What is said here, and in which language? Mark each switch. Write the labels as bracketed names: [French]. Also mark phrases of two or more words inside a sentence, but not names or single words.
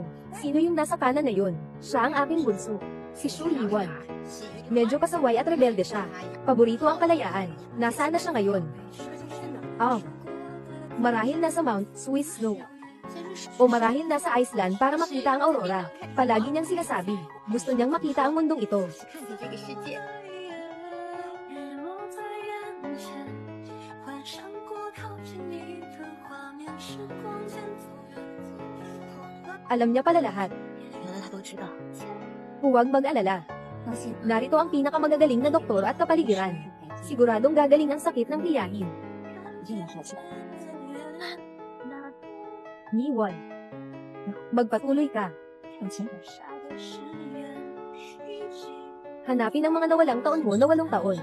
[Filipino] Sino yung nasa kanan na yun? Siya ang aking bunso, si Shu Yiwan. Medyo pasaway at rebelde siya. Paborito ang kalayaan. Nasaan na siya ngayon? Marahil nasa Mount Swiss Snow. O marahil nasa Iceland para makita ang aurora. Palagi niyang sinasabi, gusto niyang makita ang mundong ito. [Chinese] 看见这个世界。 [Filipino] Alam niya pala lahat. [Chinese] 原来他都知道。 [Filipino] Huwag mag-alala. [Chinese] 放心， [Filipino] Narito ang pinakamagagaling na doktor at kapaligiran. Siguradong gagaling ang sakit ng tiyahin. [Chinese] 一定要好起来。 [Filipino] Yiwan. Magpatuloy ka. [Chinese] 放心。 [Filipino] Hanapin ang mga nawalang taon mo na 8 taon.